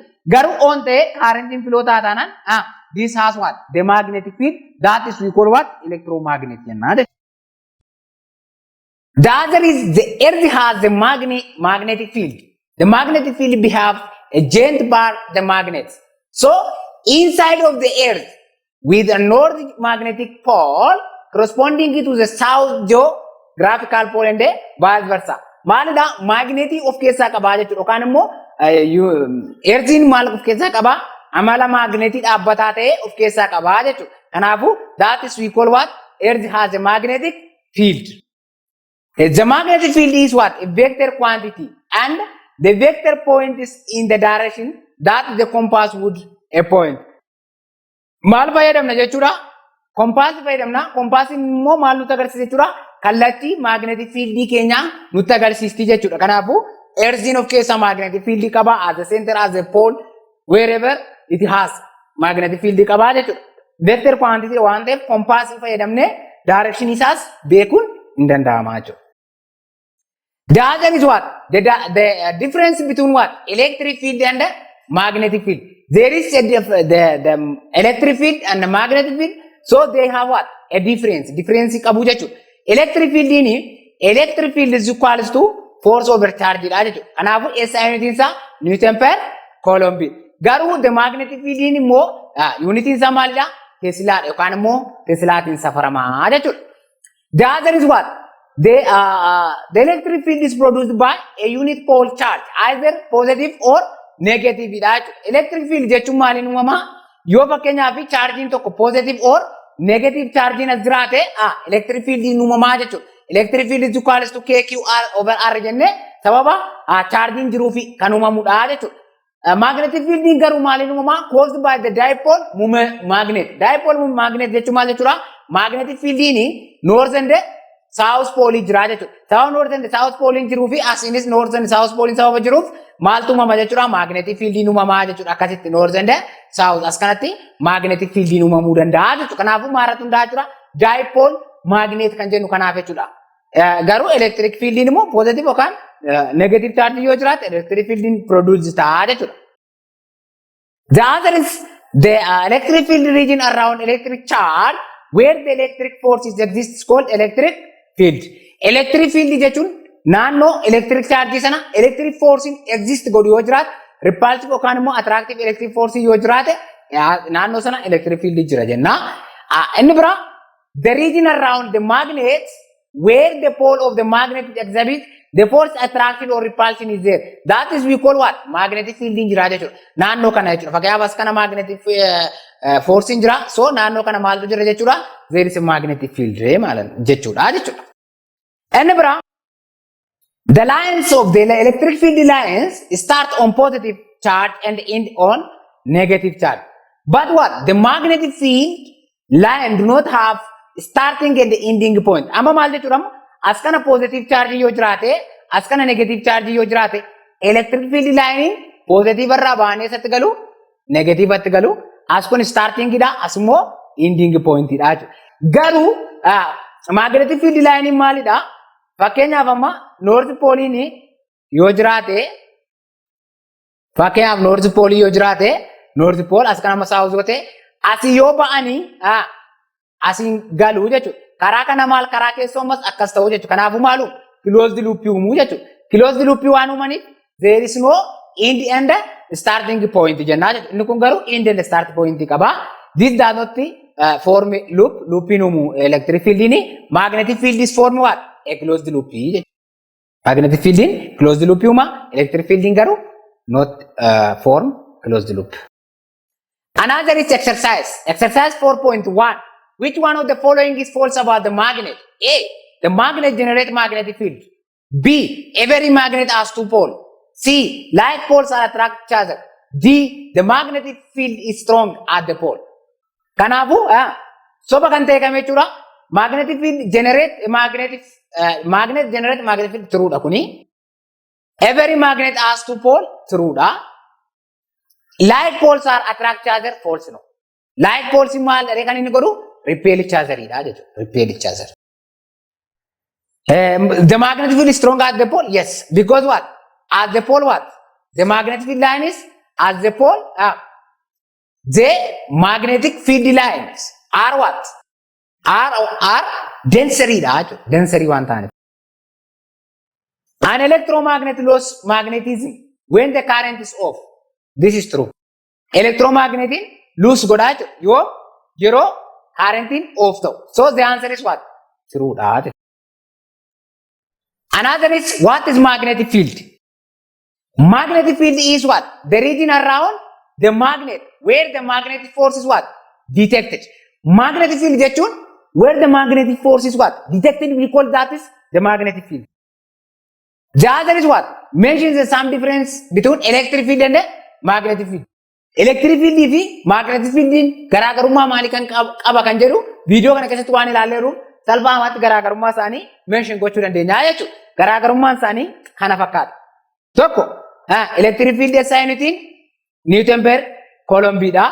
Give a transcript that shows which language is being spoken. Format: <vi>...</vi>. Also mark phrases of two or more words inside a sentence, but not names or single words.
<om>Garuu on ta'e currentiin flow taataanaan</om> <en>this has what? The magnetic field. That is we call what? Electromagnet</en> <om>jennaa jechuudha.</om> <en>The other is the earth has the magnetic field. The magnetic field behaves a giant bar the magnets. So inside of the earth with a north magnetic pole corresponding to the south geographical pole and vice versa.</en> <om>Maalidha magnetii of keessaa qaba jechuudha. Yookaan immoo earthiin maal of keessaa qaba? Amala magnetii dhaabbataa ta'e of keessaa qaba jechuudha.</om> <en>Kanaafuu that is we call what? Earth has a magnetic field. The magnetic field is what? A vector quantity and the vector point is in the direction that the compass would point.</en> <om>Maal fayyadamna jechuudha? Compass fayyadamna. Compass immoo maal nutti agarsiisa jechuudha? Kallattii</om> <en>magnetic field</en> <om>keenya nutti agarsiisti jechuudha. Kanaafuu earthiin of keessaa</om> <en>magnetic field qaba as the center as a pole wherever it has magnetic field</en> <om>qaba jechuudha.</om> <en>Vector quantity</en> <om>waan ta'eef compass fayyadamne direction isaas beekuun hin danda'ama jechuudha.</om> <en>The other is what? The difference between what? Electric field and magnetic field. There is the electric field and the magnetic field. So they have what? A difference. Difference</en> <om>qabu jechuudha.</om> <en>Electric field is equals to force over charge</en> <om>dha jechuudha. Kanaafuu</om> <en>SI unit</en> <om>isaa Newton per Coulomb. Garuu</om> <en>the magnetic field</en> <om>immoo unit isaa maalidha? Tesla yookaan immoo Teslaatiin safaramaa jechuudha.</om> <en>The other is what? The electric field is produced by a unit pole charge, either positive or negative. Electric field</en> <om>jechuun maaliin uumamaa? Yoo fakkeenyaaf charging tokko</om> <en>positive or negative charging</en> <om>as jiraate</om> <en>electric field</en> <om>uumamaa jechuudha.</om> <en>Electric field is equals to KQR over R</en> <om>jennee sababa charging jiruufi kan uumamudha jechuudha.</om> <en>Magnetic field</en> <om>garuu maaliin uumamaa?</om> <en>Caused by the dipole magnet. Dipole magnet</en> <om>jechuun maal jechuudha?</om> <en>Magnetic field north and south pole</en> <om>jira jechuudha. South</om> <en>north and south pole</en> <om>jiruufi asinis</om> <en>north and south pole</en> <om>sababa jiruuf maaltu uumama jechuudha</om> <en>magnetic fieldiin</en> <om>uumamaa jechuudha akkasitti</om> <en>north and south</en> <om>as kanatti</om> <en>magnetic fieldiin</en> <om>uumamuu danda'a jechuudha kanaafuu maaltu hundaa jechuudha</om> <en>dipole magnet</en> <om>kan jennu kanaaf jechuudha garuu</om> <en>electric fieldiin</en> <om>immoo positive yookaan</om> <en>negative charge</en> <om>yoo jiraate</om> <en>electric fieldiin produce</en> <om>ta'a jechuudha.</om> <en>The other is the electric field region around electric charge where the electric forces exist is called electric field. Electric field</en> <om>jechuun naannoo</om> <en>electric charge</en> <om>sana</om> <en>electric force exist</en> <om>godhu yoo jiraate repulsive yookaan immoo</om> <en>attractive electric force</en> <om>yoo jiraate naannoo sana</om> <en>electric field</en> <om>jira jenna. Inni bira</om> <en>the region around the magnets where the pole of the magnet exhibit the force attraction or repulsion is there. That is we call what? Magnetic field</en> <om>jira jechuudha. Naannoo kana jechuudha. Fakkeenyaaf as kana</om> <en>magnetic force</en> <om>jira. So naannoo kana maaltu jira jechuudha?</om> <en>There is a magnetic field</en> <om>jechuudha. Inni bira</om> <en>the lines of the electric field lines start on positive charge and end on negative charge. But what? The magnetic field line do not have starting and ending point.</en> <om>Amma maal jechuudha? As kana positive charge yoo jiraate, as kana negative charge yoo jiraate,</om> <en>electric field line</en> <om>positive irraa baanee isatti galu, negative itti galu, as kun starting dha, as immoo</om> <en>ending point</en> <om>dha jechuudha. Garuu</om> <en>magnetic field line</en> <om>maalidha? Fakkeenyaaf amma</om> <en>north pole</en> <om>yoo jiraate fakkeenyaaf</om> <en>north pole</en> <om>yoo jiraate</om> <en>north pole</en> <om>as kana south goote asii yoo ba'anii asiin galuu jechuudha. Karaa kana maal karaa keessoo mas akkas ta'uu jechuudha. Kanaafuu maalu</om> <en>closed loop</en> <om>uumuu jechuudha.</om> <en>Closed loop</en> <om>waan uumaniif</om> <en>there is no end and starting point</en> <om>jennaa jechuudha. Inni kun garuu</om> <en>end and start point qaba. This does not form loop.</en> <om>Loopin uumu</om> <en>electric field magnetic field is form what? A closed loop. Magnetic field closed loop uuma electric field garuu not form closed loop. Another is exercise. Exercise 4.1. Which one of the following is false about the magnet? A. The magnet generates magnetic field. B. Every magnet has two poles. C. Like poles are attract each other. D. The magnetic field is strong at the pole.</en> <om>Kanaafuu soba kan ta'e kamee jechuudha</om> <en>magnetic field generate magnetic field true</en> <om>dha kuni.</om> <en>Every magnet has two poles true dha. Like poles are attract each other false no. Like poles</en> <om>maal kan inni godhu</om> <en>repel each other</en> <om>dha jechuudha.</om> <en>Repel each other. The magnetic field is strong at the pole? Yes. Because what? At the pole what? The magnetic field line is at the pole. The magnetic field lines are what? Are density</en> <om>dha jechuudha. Density waan ta'aniif.</om> <en>An electromagnet loses magnetism when the current is off. This is true. Electromagnet lose</en> <om>godha jechuudha.</om> <en>Yeroo current off ta'u. So the answer is what?</en> <om>True dha jechuudha.</om> <en>Another is what is magnetic field? Magnetic field is what? The region around the magnet where the magnetic force is what? Detected. Magnetic field jechuun where the magnetic force is what? Detected, we call that is the magnetic field. The other is what? Mentions some difference between electric field and magnetic field. Electric field</en> <om>fi</om> <en>magnetic field</en> <om>garaagarummaa maalii kan qaba kan jedhu viidiyoo kana keessatti waan ilaalleeru salphaamatti garaagarummaa isaanii mention gochuu dandeenya jechuudha. Garaagarummaan isaanii kana fakkaata. Tokko</om> <en>electric field SI</en> <om>Newton per Coulomb dha.</om>